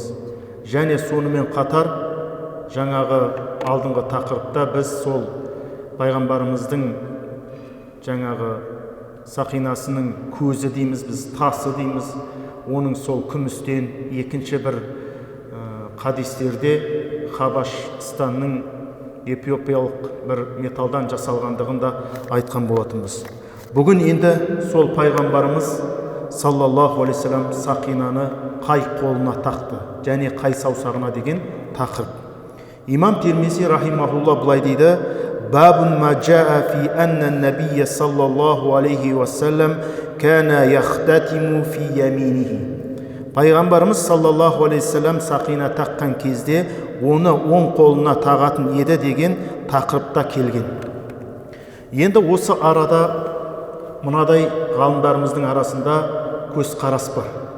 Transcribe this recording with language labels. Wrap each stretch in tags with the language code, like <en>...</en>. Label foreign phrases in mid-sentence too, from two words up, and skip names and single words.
<kk>Және сонымен қатар жаңағы алдыңғы тақырыпта біз сол пайғамбарымыздың жаңағы сақинасының көзі дейміз, біз тасы дейміз, оның сол күмістен, екінші бір хадистерде Хабашстанның эфиопиялық бір металдан жасалғандығын да айтқан болатынбыз. Бүгін енді сол пайғамбарымыз</kk> <ar>صلى الله عليه السلام</ar> <kk>сақинаны қай қолына тақты және қай саусағына деген тақырып. Имам Тирмизи рахимахулла былай дейді:</kk> <ar>باب ما جاء في أن النبي صلى الله عليه وسلم كان يتختم في يمينه.</ar> <kk>Пайғамбарымыз</kk> <ar>صلى الله عليه السلام</ar> <kk>сақина таққан кезде оны оң қолына тағатын еді деген тақырыпта келген. Енді осы арада мынадай ғалымдарымыздың арасында көзқарас бар.</kk>